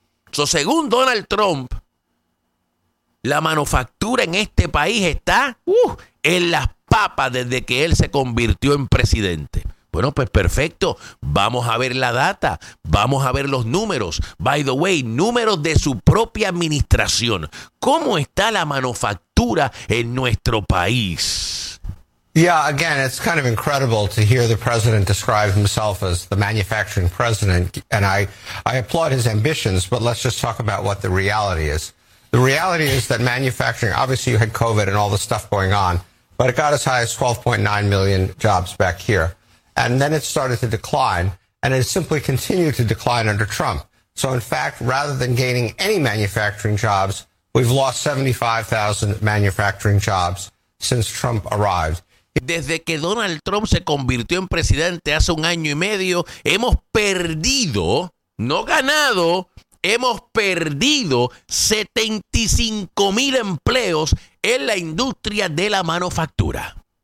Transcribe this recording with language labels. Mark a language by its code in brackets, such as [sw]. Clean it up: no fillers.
[es] So, según Donald Trump, la manufactura en este país está en las papas desde que él se convirtió en presidente. Bueno, pues perfecto. Vamos a ver la data. Vamos a ver los números. [en] By the way, [es] números de su propia administración. ¿Cómo está la manufactura en nuestro país? [en] Yeah, again, it's kind of incredible to hear the president describe himself as the manufacturing president. And I applaud his ambitions, but let's just talk about what the reality is. The reality is that manufacturing, obviously you had COVID and all the stuff going on, but it got as high as 12.9 million jobs back here. And then it started to decline, and it simply continued to decline under Trump. So, in fact, rather than gaining any manufacturing jobs, we've lost 75,000 manufacturing jobs since Trump arrived. [es] Desde que Donald Trump se convirtió en presidente hace un año y medio, hemos perdido, no ganado, hemos perdido 75,000 empleos en la industria de la manufactura.